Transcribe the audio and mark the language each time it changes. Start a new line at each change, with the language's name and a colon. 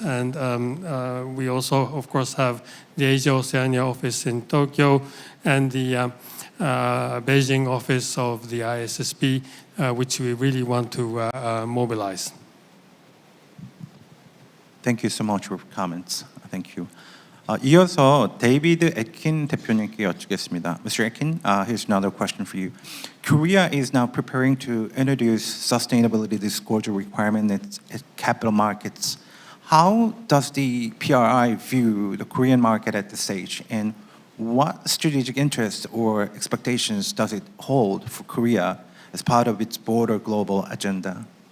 English: And we also, of course, have the Asia-Oceania office in Tokyo and the Beijing office of the ISSB, which we really want to mobilize. Thank you so much for your comments. Thank you.
Korean: 이어서 데이비드 에킨 대표님께 여쭙겠습니다.
English: Mr. Ekin, here's another question for you. Korea is now preparing to introduce sustainability disclosure requirements at capital markets. How does the PRI view the Korean market at this stage, and what strategic interests or expectations does it hold for Korea as part of its broader global agenda?